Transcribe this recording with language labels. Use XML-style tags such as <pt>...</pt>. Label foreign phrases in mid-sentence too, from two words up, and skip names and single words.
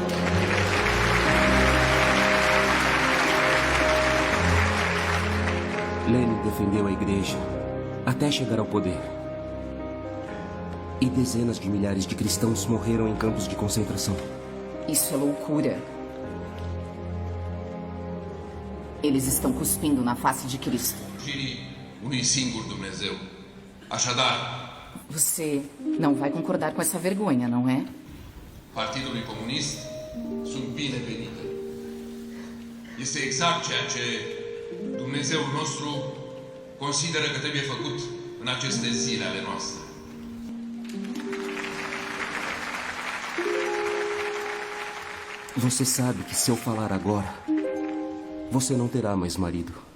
<pt>Lenin defendeu a igreja até chegar ao poder. E dezenas de milhares de cristãos morreram em campos de concentração. Isso é loucura. Eles estão cuspindo na face de Cristo.</pt> <ro>Unui singur Dumnezeu. Așadar,</ro> <pt>você não vai concordar com essa vergonha, não é?</pt> <ro>Partidului Comunist sunt binevenite. Este exact ceea ce Dumnezeul nostru consideră că trebuie făcut în aceste zile ale noastre.</ro> <pt>Você sabe que se eu falar agora, você não terá mais marido.</pt>